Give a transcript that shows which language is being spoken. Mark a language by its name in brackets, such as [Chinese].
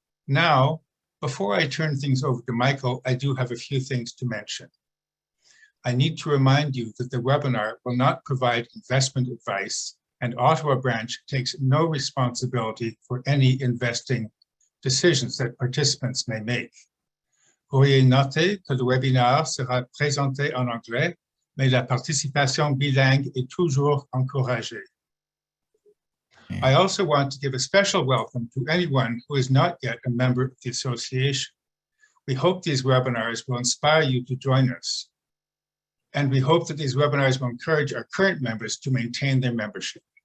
[English] Now, before I turn things over to Michael, I do have a few things to mention. I need to remind you that the webinar will not provide investment advice, and Ottawa branch takes no responsibility for any investing decisions that participants may make. [French] Veuillez noter que le webinaire sera présenté en anglais, mais la participation bilingue est toujours encouragée. [English] I also want to give a special welcome to anyone who is not yet a member of the association. We hope these webinars will inspire you to join us. And we hope that these webinars will encourage our current members to maintain their membership.